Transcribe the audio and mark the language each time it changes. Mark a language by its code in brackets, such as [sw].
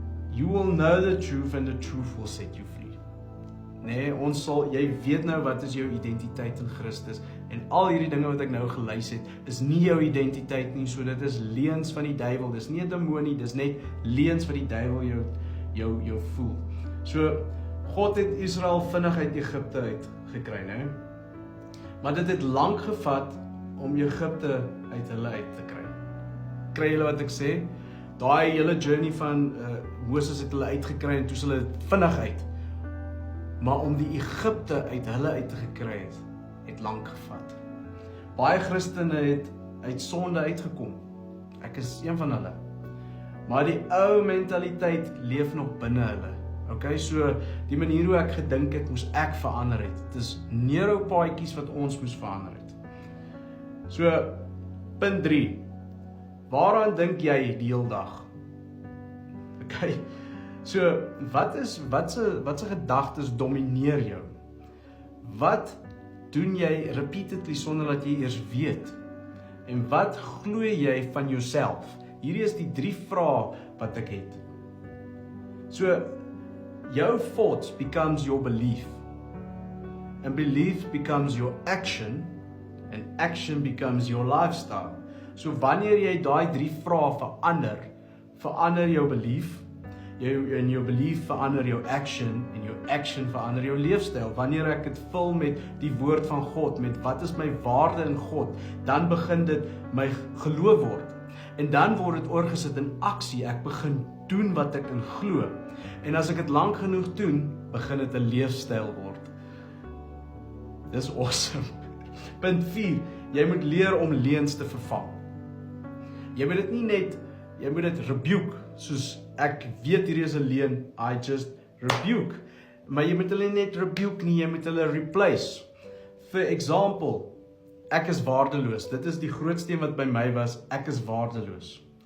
[en] You will know the truth and the truth will set you free. [af] Nee, jy weet nou wat is jou identiteit in Christus. En al hierdie dinge wat ek nou gelys het, is nie jou identiteit nie, so dit is leuns van die duiwel. Dis nie 'n demonie, dis net leuns wat die duiwel jou voel. So, God het Israel vinnig uit Egipte uit gekry, né? Maar dit het lank gevat om Egipte uit hulle uit te kry. Kry julle wat ek sê? Daai hele journey van Moses het hulle uitgekry en toe hulle vinnig uit. Maar om die Egipte uit hulle uit te gekry het lank gevat. Baie Christene het uit sonde uitgekom. Ek is een van hulle. Maar die ou mentaliteit leef nog binne hulle. Okay, so die manier hoe ek gedink het, moes ek verander het. Dit is neuropaadjies wat ons moes verander het. So, punt 3. Waaraan dink jy die hele dag? Okay. So, wat se gedagtes domineer jou? Wat doen jy repeatedly sonder dat jy eers weet? En wat glo jy van jouself? Hierdie is die 3 vrae wat ek het. [en] So, jou thoughts becomes your belief. And belief becomes your action. And action becomes your lifestyle. [af] So wanneer jy daai 3 vrae verander jou belief, en jou belief verander jou action, en jou action verander jou leefstyl. Wanneer ek dit vul met die woord van God, met wat is my waarde in God, dan begin dit my geloof word. En dan word dit oorgesit in aksie. Ek begin doen wat ek in glo. En as ek dit lank genoeg doen, begin dit 'n leefstyl word. Dis awesome. Punt 4, jy moet leer om leuns te vervang. Jy moet dit nie net, jy moet dit rebuke, soos ek weet hierdie is 'n leuen, [en] I just rebuke. [af] Maar jy moet hulle net rebuke nie, jy moet hulle replace. [en] For example, [af] ek is waardeloos. Dit is die grootste een wat by my was, ek is waardeloos.